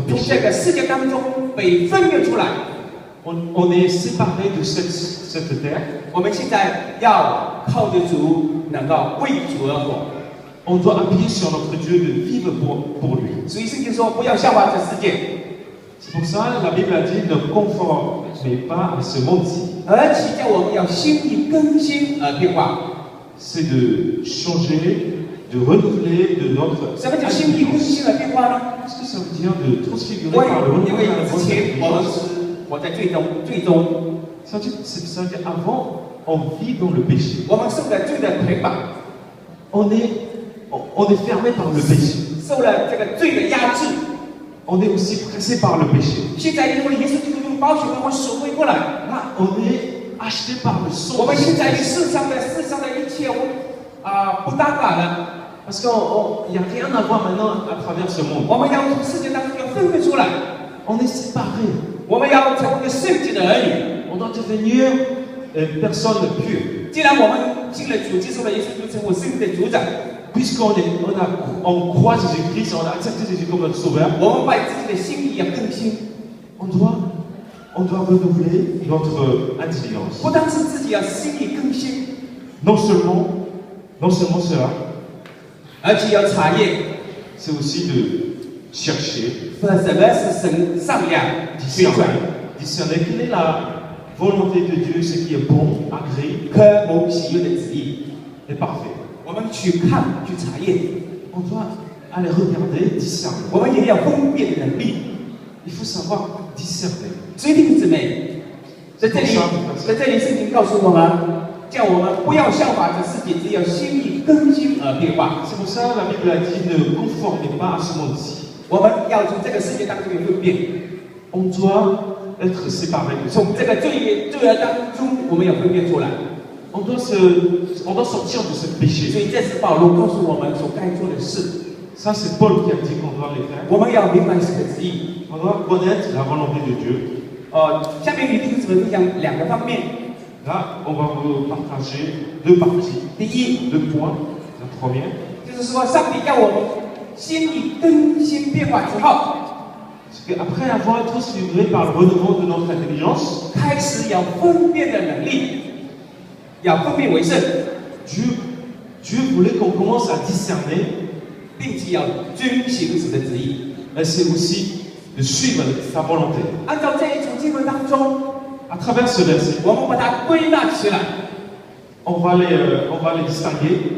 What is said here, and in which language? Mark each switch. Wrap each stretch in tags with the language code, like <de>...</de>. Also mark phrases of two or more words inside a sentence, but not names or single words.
<zh>从这</zh> <fr>péché.</fr> <zh>个世界当中被分别出来。</zh> <fr>On est séparés de cette terre.</fr> <zh>我们现在要靠着主，能够为主而活。</zh> <fr>On doit appuyer sur notre Dieu de vivre pour lui.</fr> <zh>所以圣经说，不要效法这世界，</zh> <fr>C'est pour ça la Bible a dit ne conformez pas à ce monde-ci.</fr> <zh>而且叫我们要心意更新而变化。</zh> <fr>C'est de changer, de renouveler de notre</fr> <zh>什么叫心意更新而变化呢？</zh> <fr>Qu'est-ce que ça veut dire de transfigurer par le</fr> <zh>因为</zh> <fr>renouvelement de</fr> <zh>之前我们</zh> <fr>notre</fr> <zh>是活在罪中，</zh> <fr>Ça veut dire avant, on vit dans le péché.</fr> <zh>我们受了罪的捆绑，</zh> <fr>On est on est fermé par le péché.</fr> <zh>受了这个罪的压制。</zh> <fr>On est aussi pressé par le péché.</fr> <zh>现在因为耶稣基督用宝血为我们赎回过来，</zh> <fr>Là, on est acheté par le sang</fr> <zh>我们</zh> <fr>de</fr> <zh>现在与</zh> <fr>Jésus.</fr> <zh>世上的一切不搭嘎了。</zh> <fr>Parce qu'il n'y a rien à voir maintenant à travers ce monde.</fr> <zh>我们要从世界当中要分别出来，</zh> <fr>On est séparés.</fr> <zh>我们要成为一个圣洁的儿女。</zh> <fr>On doit devenir personne pure.</fr> <zh>既然我们信了主，接受了耶稣基督成为生命的主宰，</zh> <fr>On croit Jésus-Christ, on a accepté Jésus comme notre sauveur,</fr> <zh>我们把自己的心意要更新，</zh> <fr>on doit renouveler notre intelligence.</fr> <zh>不单是自己要心意更新，</zh> <fr>Non seulement cela,</fr> <zh>而且要查验</zh> <fr>c'est aussi de chercher,</fr> <zh>什么是神善良宣传</zh> <fr>discerner quelle est la volonté de Dieu, ce qui est bon, agréé</fr> <zh>可蒙喜悦的旨意。</zh> <fr>et parfait.</fr> <zh>我们去看去查验，</zh> <fr>On doit aller regarder, discerner.</fr> <zh>我们也要分辨的能力。</zh> <fr>Il faut savoir discerner.</fr> <zh>所以弟兄姊妹，在这里圣经告诉我们，叫我们不要效法这世界，只要心意更新而变化。</zh> <fr>C'est pour ça que la Bible a dit ne conformez pas à ce monde-ci.</fr> <zh>我们要从这个世界当中有分辨，</zh> <fr>On doit être séparés de ça.</fr> <zh>从这个罪恶当中，我们要分辨出来。</zh> <fr>On doit sortir de ce</fr> <zh>所</zh> <fr>péché.</fr> <zh>以这是保罗告诉我们所该做的事。</zh> <fr>Ça, c'est Paul qui a dit qu'on doit les faire.</fr> <zh>我们要明白神的旨意。</zh> <fr>On doit connaître la volonté de Dieu.</fr> <zh>下面与弟兄姊妹分享两个方面。</zh> <fr>Là, on va vous partager deux parties,</fr> <zh>第一，</zh> <fr>deux points. La première,</fr> <zh>就是说上帝要我们心意更新变化之后，</zh> <fr>c'est qu'après avoir été transfiguré par le renouveau de notre intelligence,</fr> <zh>开始有分辨的能力，要分辨为圣，</zh> <fr>Dieu voulait qu'on commence à discerner,</fr> <zh>并且要遵行神的旨意。</zh> <fr>mais c'est aussi de suivre sa volonté.</fr> <zh>按照这一处经文当中，</zh> <fr>À travers ce verset,</fr> <zh>我们把它归纳起来，</zh> <fr>on va les distinguer.</fr>